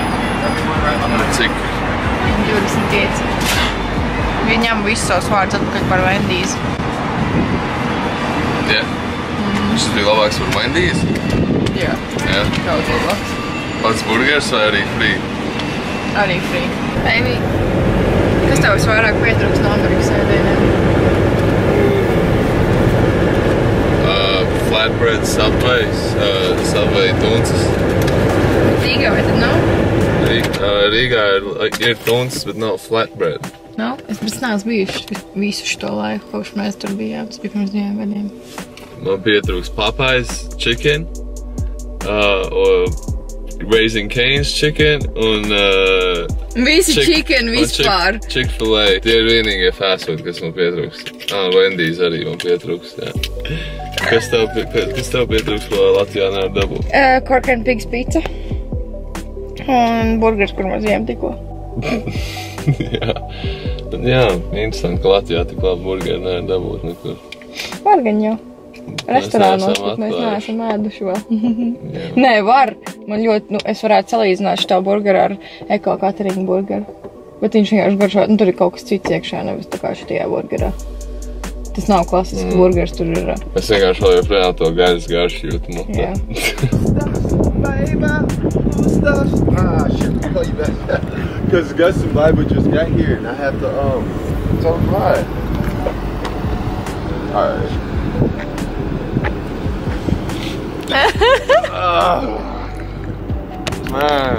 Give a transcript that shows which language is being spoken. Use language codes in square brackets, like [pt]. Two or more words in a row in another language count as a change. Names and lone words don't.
[lv] Cik? 25. Viņam visus savus vārdus atpakaļ par Wendy's. Jā? Šis bija labāks par Wendy's? Jā. Jā? Kaut labāks. Pats burgers vai arī free? Arī free. Baby, kas tev visvairāk pietrūks no Amerikas ēdieniem? Flatbread, Subway tunces. Rīgā vai tad nav? Rīgā ir tunces, bet nav flatbread. Nav? Es neesmu bijuši visu šo laiku, kopš mēs tur bijām. Tas bija pirms 2 gadiem. Man pietrūks Popeyes chicken, Raising Cane's chicken un Visi chicken vispār. Chick-fil-A. Tie ir vienīgie [en] fast food, [lv] kas man pietrūks. Wendy's arī man pietrūks, jā. Kas tev pietrūks, ko Latvijā nevar dabūt? Cork and Pigs pizza. Un burgers, kur mēs ejam tikko. Jā, interesanti, ka Latvijā tik labi burgeri nevar dabūt nekur. Var gan jau. Restorānos, bet mēs neesam ēduši vēl. Nē, var. Man ļoti, es varētu salīdzināt šo burgeru ar Eko Catering burgeru. Bet viņš vienkārši garšo, tur ir kaut kas cits iekšā, nevis tā kā šitajā burgerā. Tas nav klasisks burgers, tur ir... Es vienkārši vēl joprojām to gaļas garšu jūtu mutē. Jā. Gustav? [en] Ah, shit, I'll call you back. Because Gus and Bible just got here and I have to, tell them hi. Alright. Man.